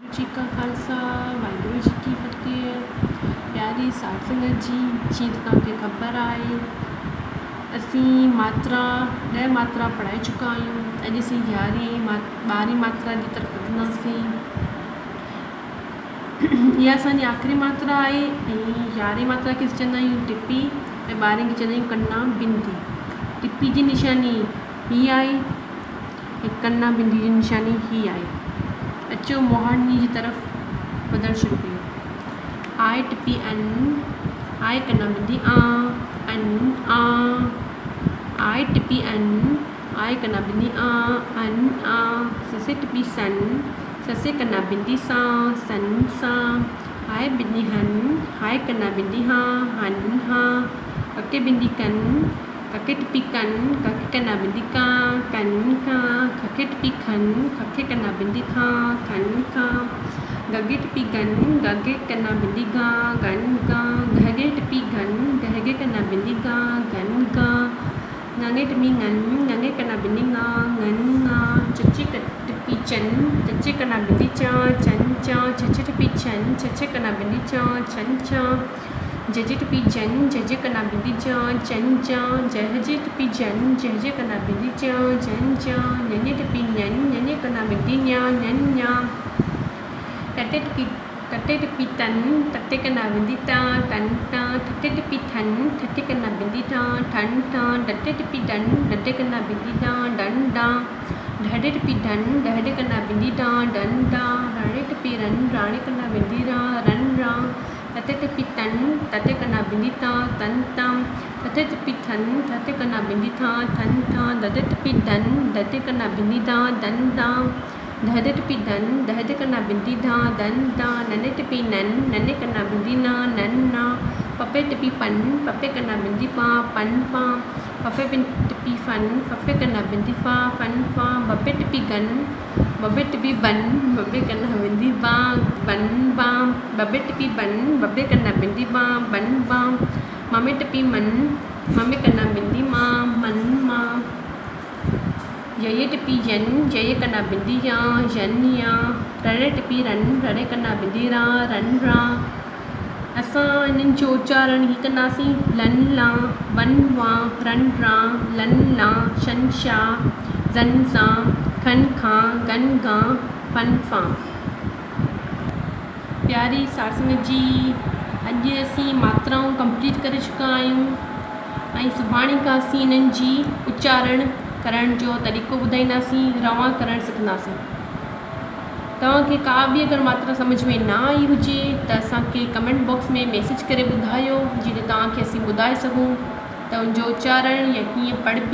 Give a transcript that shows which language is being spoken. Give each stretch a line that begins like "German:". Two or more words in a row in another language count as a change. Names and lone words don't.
Punjabi: ਜੀ ਕਾ ਖਾਲਸਾ ਵਾਹਿਗੁਰੂ ਜੀ ਕੀ ਫਤਹਿ।
Sindhi: प्यारी साध संगत जी, जी तव्हांखे ख़बर आहे असीं मात्रा 10 मात्रा पढ़ाए चुका आहियूं। अॼु असीं 12वीं मात्रा जी तरफ़ वधंदासीं। इहा असांजी आख़िरी मात्रा आहे ऐं 11वीं मात्रा खे चवंदा आहियूं टिपी ऐं 12वीं खे चवंदा आहियूं कन्ना बिंदी। टिपी जी निशानी हीअ आहे ऐं कन्ना बिंदी जी निशानी हीअ आहे। अचो मोहानी जी तरफ़ वधणु शुरू कयूं। आए टिपी अन, आए कन्ना बिंदी आ, अन आ। आए टिपी अन, आए कन्ना बिंदी आ, अन आ। ससे टिपी सन, ससे कन्ना बिंदी सा, सन सा। आए बिंदी हन, हाय कन्ना बिंदी हा, हन हा। कके बिंदी कन, कके टिपी कन, कके कन्ना बिंदी का, कन का। खके टिपी खन, खके कन्ना बिंदी खा, खन खा। गगे टिपी गन, गगे कन्ना बिंदी गा, गन गा। गहगे टिपी गन, गहगे कन्ना बिंदी गा, गन गा। गंगे टिपी गन, गंगे कन्ना बिंदी गा, गन गा। चचे टिपी चन, चचे कन्ना बिंदी चा, चन चा। चचे टिपी छन, चचे कन्ना बिंदी चा, छन चा। जजे टिपी जन, जजे कन्ना बिंदी जा, जन जा। जहजे टिपी जन, जहजे कन्ना बिंदी जा, जन जा। ञने टिपी ञन, ञने कन्ना बिंदी ञा, ञन ञा। टटे टिपी तन, टटे कन्ना बिंदी ता, टन टा। ठटे टिपी ठन, ठटे कन्ना बिंदी टा, ठन टा। डटे टिपी डन, डटे कन्ना बिंदी डा, डन डा। ढडे टिपी ढन, ढडे कन्ना बिंदी डा, डन डा। राणे टिपी रन, राणे कन्ना बिंदी रा, रन रा। तते टिपी तन, तते कन्ना बिंदी ता, तन ता। तते टिपी थन, तते कन्ना बिंदी था, थन था। ददे टिपी धन, ददे कन्ना बिंदी दा, दन दा। दहदे टिपी धन, दहदे कन्ना बिंदी दा, दन दा। नने टिपी नन, नने कन्ना बिंदी ना, नन ना। पपे टिपी पन, पपे कन्ना बिंदी पा, पन पा। फफे टिपी फन, फफे कन्ना बिंदी फा, फन फा। बबे टिपी गन, बबे टिपी बन, बबे कन्ना बिंदी बा, बन बा। बबे टिपी बन, बबे कन्ना बिंदी बा, बन बा। ममे टिपी मन, ममे कन्ना बिंदी माँ, मन माँ। यये टिपी यन, यये कन्ना बिंदी या, यन या। रड़े टिपी रन, रड़े कन्ना बिंदी रा, रन रा। असां इन्हनि जो उच्चारण ही कंदासीं। लन ला, वन वा, रन रा, लन ला, शन शा, ज़न सा, खन खां, गन गा, फन फा। प्यारी साध संगत जी, अॼु असीं मात्राऊं कंप्लीट करे चुका आहियूं ऐं सुभाणे खां असीं इन्हनि जी उच्चारण करण जो तरीक़ो ॿुधाईंदासीं, रवां करणु सिखंदासीं। तव्हांखे का बि अगरि मात्रा सम्झ में न आई हुजे त असांखे
English: comment box
Sindhi: में मैसेज करे ॿुधायो, जीअं तव्हांखे असीं ॿुधाए सघूं त उनजो उच्चारण या कीअं पढ़बी।